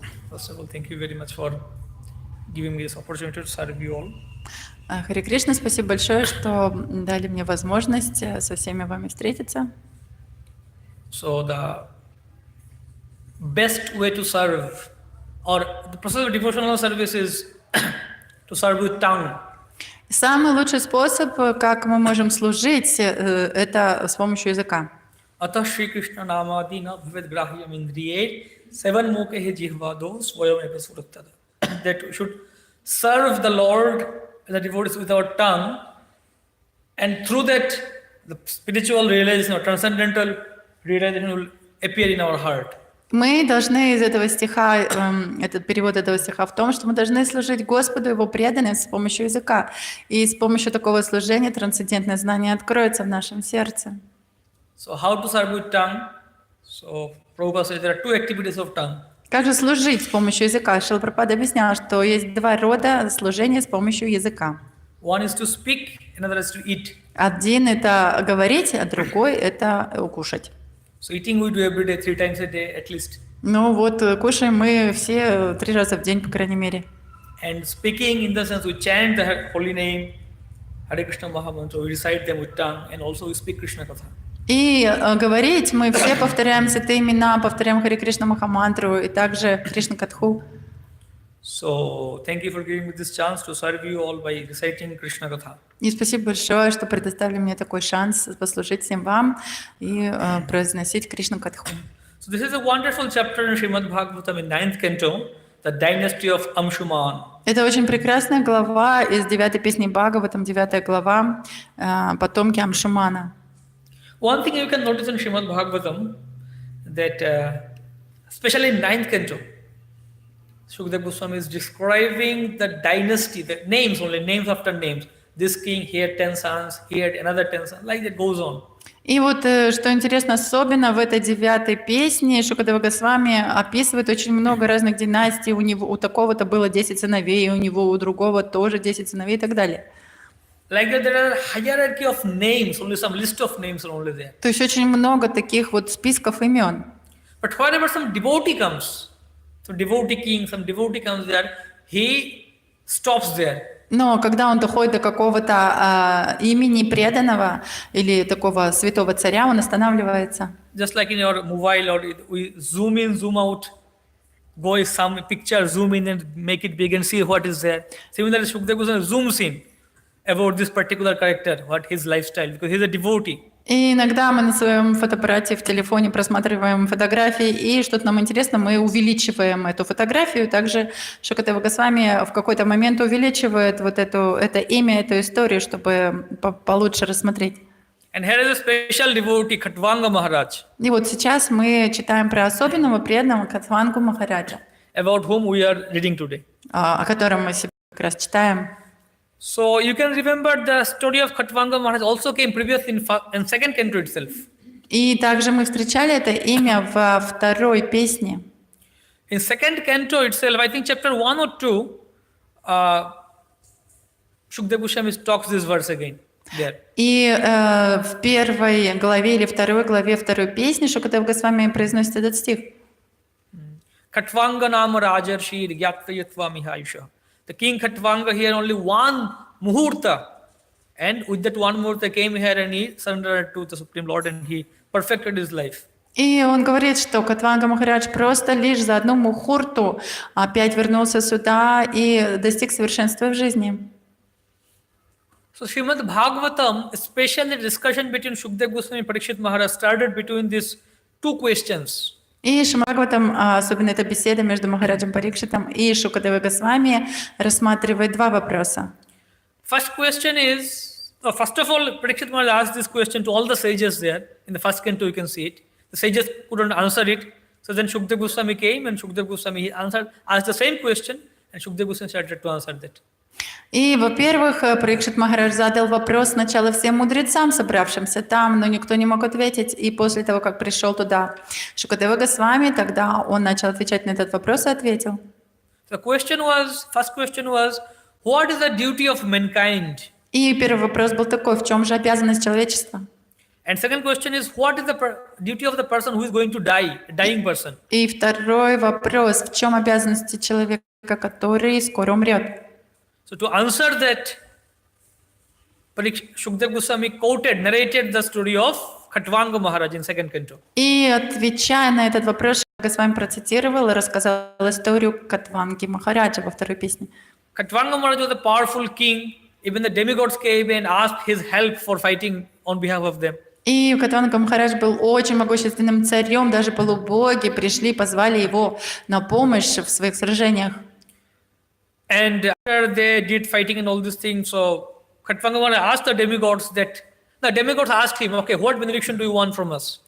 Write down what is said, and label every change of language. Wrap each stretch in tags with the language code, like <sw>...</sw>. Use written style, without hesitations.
<en>First of all, thank you very much for giving me this opportunity to serve you all.</en> <ru>Харе Кришна, спасибо большое, что дали мне возможность со всеми вами встретиться.</ru> <en>So the best way to serve, or the process of devotional service is to serve with tongue.</en> <ru>Самый лучший способ, как мы можем служить, это с помощью языка.</ru> <sa>Atah Shri Krishna Namadina Bhavet Grahyam Indriye Seven Mokehe Jihvado Swayam Epasurattada.</sa> <en>That we should serve the Lord and the devotees with our tongue, and through that the spiritual realization or transcendental realization will appear in our heart.</en> <ru>Мы должны из этого стиха, этот перевод этого стиха в том, что мы должны служить Господу, Его преданным с помощью языка. И с помощью такого служения трансцендентное знание откроется в нашем сердце.</ru> <en>So how to serve with tongue? So Prabhupada says there are two activities of tongue.</en> <ru>Как же служить с помощью языка? Шрила Прабхупада объяснял, что есть два рода служения с помощью языка.</ru> <en>One is to speak, another is to eat.</en> <ru>Один – это говорить, а другой – это кушать.</ru> <en>So eating we do every day, 3 times a day at least.</en> <ru>Ну вот, кушаем мы все 3 раза в день, по крайней мере.</ru> <en>And speaking in the sense we chant the holy name, Hare Krishna Mahamantra, we recite them with tongue, and also we speak Krishna Katha.</en> <ru>И говорить мы все повторяем святые имена, повторяем Харе Кришна Махамантру и также Кришна Катху.</ru> <en>So thank you for giving me this chance to serve you all by reciting Krishna Katha.</en> <ru>И спасибо большое, что предоставили мне такой шанс послужить всем вам и произносить Кришна Катху.</ru> <en>So this is a wonderful chapter in Шримад Бхагаватам in 9th canto, the dynasty of Amshuman.</en> <ru>Это очень прекрасная глава из 9-й песни Бхагаватам, 9-я глава, потомки Амшумана.</ru> <en>One thing you can notice in Shrimad Bhagavatam, that especially in 9th canto, Shukdev Goswami is describing the dynasty, the names only, names after names. This king, he had 10 sons, he had another 10 sons, like that goes on.</en> <ru>И вот, что интересно, особенно в этой 9-й песне Шукадева Госвами описывает очень много разных династий. У такого-то было 10 сыновей, у него, у другого тоже 10 сыновей и так далее.</ru> <en>Like that, there are hierarchy of names, only some list of names are only there.</en> <ru>То есть очень много таких вот списков имен.</ru> <en>But whenever some devotee comes, some devotee king, some devotee comes there, he stops there.</en> <ru>Но когда он доходит до какого-то имени преданного или такого святого царя, он останавливается.</ru> <en>Just like in your mobile, or we zoom in, zoom out, go in some picture, zoom in and make it big and see what is there. Similarly, Shukdev Goswami zooms in about this particular character, what his lifestyle, because he is a devotee.</en> <ru>И иногда мы на своем фотоаппарате в телефоне просматриваем фотографии, и что-то нам интересно, мы увеличиваем эту фотографию. Также Шукадева Госвами в какой-то момент увеличивает вот это имя, эту историю, чтобы получше рассмотреть.</ru> <en>And here is a special devotee, Khatwanga Maharaj.</en> <ru>И вот сейчас мы читаем про особенного преданного Катвангу Махараджа,</ru> <en>about whom we are reading today.</en> <ru>о котором мы как раз читаем.</ru> <en>So you can remember the story of Khatwanga Maharaj also came previous in second canto itself.</en> <ru>И также мы встречали это имя во второй песне.</ru> <en>In second canto itself, I think chapter 1 or 2, Shukdev Goswami talks this verse again there.</en> <ru>И в первой главе или второй главе второй песни Шукадев Госвами произносит этот стих.</ru> <sa>Khatwanga nama rajarshi gyatayatva mihayusha.</sa> <en>The king Khatwanga here only one muhurta, and with that one muhurta came here and he surrendered to the Supreme Lord and he perfected his life.</en> <ru>И он говорит, что Катванга Махарадж просто лишь за одну мухурту опять вернулся сюда и достиг совершенства в жизни.</ru> <en>So Shrimad Bhagavatam, especially the discussion between Shukdev Goswami and Parikshit Maharaj started between these two questions.</en> <ru>И Шримад, особенно эта беседа между Махараджем Парикшитом и Шукадевой Госвами, рассматривает два вопроса.</ru> <en>First question is, first of all, Parikshit Maharaj asked this question to all the sages there. In the first canto, you can see it. The sages couldn't answer it. So then Shukdev Goswami came and Shukdev Goswami asked the same question and Shukdev Goswami started to answer that.</en> <ru>И, во-первых, Парикшит Махарадж задал вопрос сначала всем мудрецам, собравшимся там, но никто не мог ответить. И после того, как пришел туда Шукадева Госвами, тогда он начал отвечать на этот вопрос и ответил.</ru> <en>First question was, what is the duty of mankind?</en> <ru>И первый вопрос был такой: в чем же обязанность человечества?</ru> <en>And second question is, what is the duty of the person who is going to die, a dying person?</en> <ru>И второй вопрос: в чем обязанности человека, который скоро умрет?</ru> <en>So to answer that, Shukdev Goswami narrated the story of Khatvanga Maharaj in second canto.</en> <ru>И отвечая на этот вопрос, Госвами процитировал и рассказал историю Катванги Махараджа во второй песне.</ru> <en>Khatvanga Maharaj was a powerful king. Even the demigods came and asked his help for fighting on behalf of them.</en> <ru>И Катванга Махарадж был очень могущественным царем, даже полубоги пришли, позвали его на помощь в своих сражениях.</ru> <en>And after they did fighting and all these things, so Khatvanga Maharaj asked the demigods that, the demigods asked him, okay, what benediction do you want from us?</en>